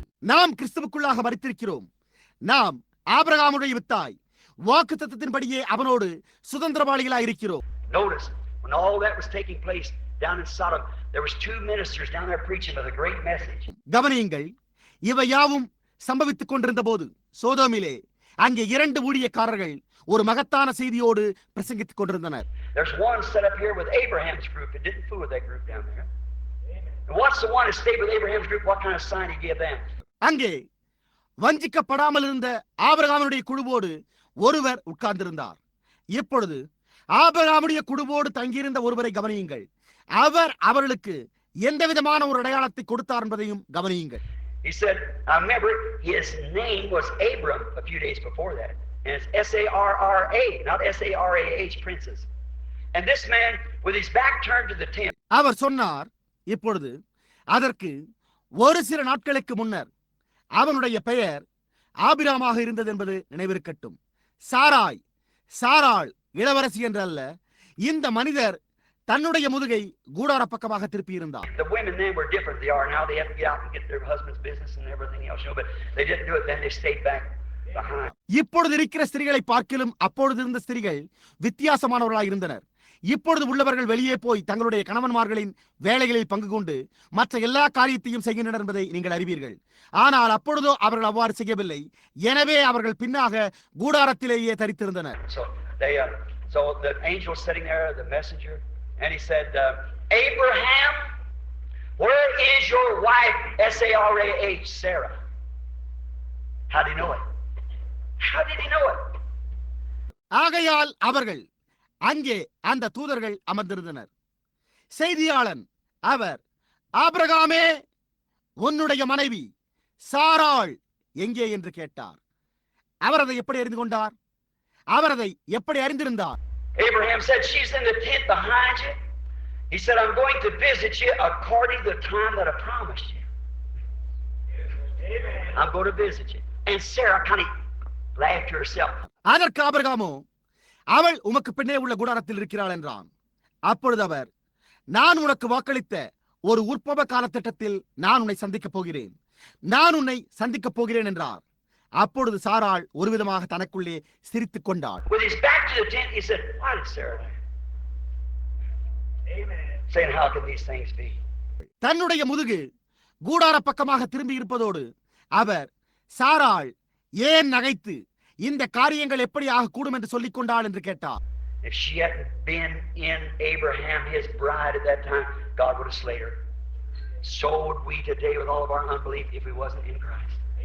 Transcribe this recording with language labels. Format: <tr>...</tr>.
<ta>நாம் கிறிஸ்துவுக்குள்ளாக மரித்திருக்கிறோம். நாம் ஆபிரகாமுடைய வித்தாய், வாக்குத்தத்தத்தின்படியே அவனோடு சுதந்திரவாளிகளாய் இருக்கிறோம்.</ta> <en>Notice, when all that was taking place down in Sodom, there was 2 ministers down there preaching with a great message.</en> <ta>கவனியுங்கள். இவை யாவும் சம்பவித்துக் கொண்டிருந்த போது சோதோமிலே அங்கே 2 ஊழியக்காரர்கள் ஒரு மகத்தான செய்தியோடு பிரசங்கித்துக் கொண்டிருந்தனர்.</ta> <en>There's one set up here with Abraham's group. It didn't fool with that group down there. And what's the one that stayed with Abraham's group? What kind of sign he gave them?</en> <ta>அங்கே வஞ்சிக்கப்படாமல் இருந்த ஆபிரகாமுடைய குழுவோடு ஒருவர் உட்கார்ந்திருந்தார். இப்பொழுது ஆபிரகாமுடைய குழுவோடு தங்கியிருந்த ஒருவரை கவனியுங்கள். அவர் அவர்களுக்கு எந்த விதமான ஒரு அடையாளத்தை கொடுத்தார் என்பதையும் கவனியுங்கள்.</ta> <en>He said, I remember his name was Abram a few days before that. And it's S-A-R-R-A, not S-A-R-A-H, princess. And this man, with his back turned to the tent.</en> <ta>அவர் சொன்னார், இப்பொழுது அதற்கு ஒரு சில நாட்களுக்கு முன்னர் அவனுடைய பெயர் ஆபிராமாக இருந்தது என்பது நினைவிருக்கட்டும். சாராள் இளவரசி என்றல்ல. இந்த மனிதர் தன்னுடைய முதுகை கூடார பக்கமாக திருப்பி இருந்தார்.</ta> <en>The women then were different. They are now. They have to get out and get their husband's business and everything else. But they didn't do it then. They stayed back. behind.</en> <ta>இப்பொழுது இருக்கிற ஸ்திரீகளை பார்க்கிலும் அப்பொழுது இருந்த ஸ்திரீகள் வித்தியாசமானவர்களாக இருந்தனர். இப்பொழுது உள்ளவர்கள் வெளியே போய் தங்களுடைய கணவன்மார்களின் வேலைகளில் பங்கு கொண்டு மற்ற எல்லா காரியத்தையும் செய்கின்றனர் என்பதை நீங்கள் அறிவீர்கள். ஆனால் அப்பொழுதோ அவர்கள் அவ்வாறு செய்யவில்லை. எனவே அவர்கள் பின்னாக கூடாரத்திலேயே தரித்திருந்தனர்.</ta> <en>So the angel sitting there, the messenger, and he said, Abraham, where is your wife, Sarah? Sarah. How did he know it? How did he know it?</en> <ta>ஆகையால் அவர்கள் அங்கே அந்த தூதர்கள் அமர்ந்திருந்தனர். செய்தியாளன் அவர், ஆபிரகாமே, உன்னுடைய மனைவி சாராள் எங்கே என்று கேட்டார். அவர் அதை எப்படி அறிந்து கொண்டார்? அவர் அதை எப்படி அறிந்திருந்தார்?</ta> <en>Abraham said, she's in the tent behind you. He said, I'm going to visit you according to the time that I promised you. I'm going to visit you. And Sarah kind of laughed to herself.</en> <ta>அதற்கு ஆபிரகாமோ, அவள் உமக்கு பின்னே உள்ள கூடாரத்தில் இருக்கிறாள் என்றான். அப்பொழுது அவர், நான் உனக்கு வாக்களித்த ஒரு உற்பவ காலத்திட்டத்தில் நான் உன்னை சந்திக்கப் போகிறேன், நான் உன்னை சந்திக்கப் போகிறேன் என்றார். அப்பொழுது சாராள் ஒரு விதமாக தனக்குள்ளே சிரித்துக் கொண்டாள்.</ta> <en>With his back to the tent, he said, why did Sarah laugh? Amen. Saying, how can these things be?</en> <ta>தன்னுடைய முதுகு கூடார பக்கமாக திரும்பி இருப்பதோடு அவர், சாராள் ஏன் நகைத்து இந்த காரியங்கள் எப்படி ஆகக்கூடும் என்று சொல்லிக் கொண்டாள் என்று கேட்டார்.</ta> <en>If she hadn't been in Abraham, his bride at that time, God would have slayed her. So would we today with all of our unbelief if we wasn't in Christ.</en>